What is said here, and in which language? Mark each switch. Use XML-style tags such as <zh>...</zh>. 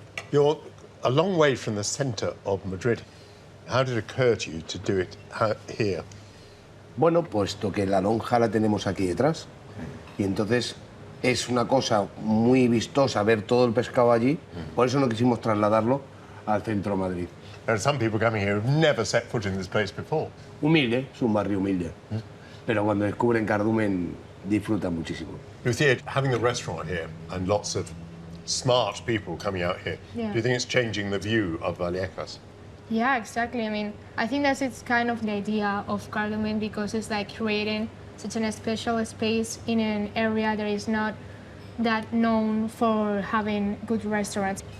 <en>You're a long way from the centre of Madrid. How did it occur to you to do it here?</en> <es>Bueno, puesto que la lonja la tenemos aquí detrás, y entonces es una cosa muy vistosa ver todo el pescado allí, por eso no quisimos trasladarlo al centro de Madrid.</es> <en>There are some people coming here who've never set foot in this place before.</en> <es>Humilde, es un barrio humilde. Pero cuando descubren Cardumen, disfrutan muchísimo.</es> <en>Lucia, having a restaurant here and lots of smart people coming out here, Yeah. do you think it's changing the view of Vallecas? Yeah, exactly. I mean, I think that's it's kind of the idea of Cardumen because it's like creating such a special space in an area that is not that known for having good restaurants.</en>